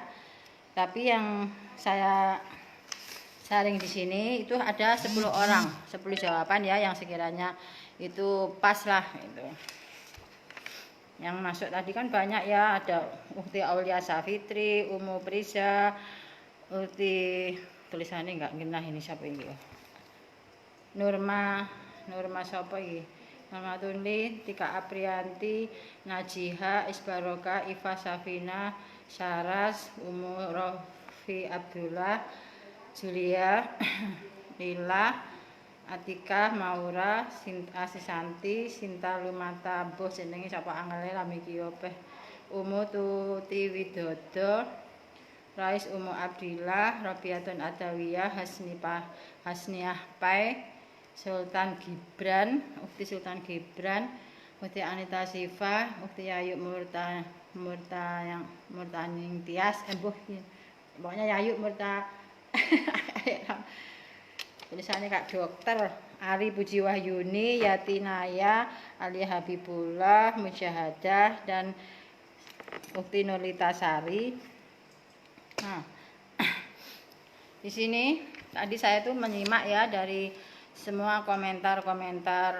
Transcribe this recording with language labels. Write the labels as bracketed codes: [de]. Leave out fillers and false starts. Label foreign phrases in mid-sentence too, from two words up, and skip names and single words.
[id] Tapi yang saya sharing di sini itu ada 10 orang, 10 jawaban ya yang sekiranya itu pas lah itu. Yang masuk tadi kan banyak ya, ada Ukti Aulia Safitri, Umu Prisa, Ukti, tulisannya enggak genah ini siapa ini? Nurma siapa ini? Norma Tunli, Tika Aprianti, Najiha, Isbaroka, Iva Safina, Saras, Umu Rofi Abdullah, Julia, Lila, Atika, Maura, Asisanti, Sinta Lumata, [jv] Boh jenenge sapa angele lami ki opeh. [id] Umu Tuti Widodo, Rais Umu Abdillah, Robiatun Adawiyah, Hasniah Pai, Sultan Gibran, Ukti Sultan Gibran, Ukti Anita Siva, Ukti Yayu Murtaning Tias, pokoknya Yayu Murta tulisannya Kak Dokter Ari Puji Wahyuni, Yati Naya, Ali Habibullah, Musyahadah, dan Ukti Nurlita Sari. Nah, di sini tadi saya tuh menyimak ya dari semua komentar-komentar.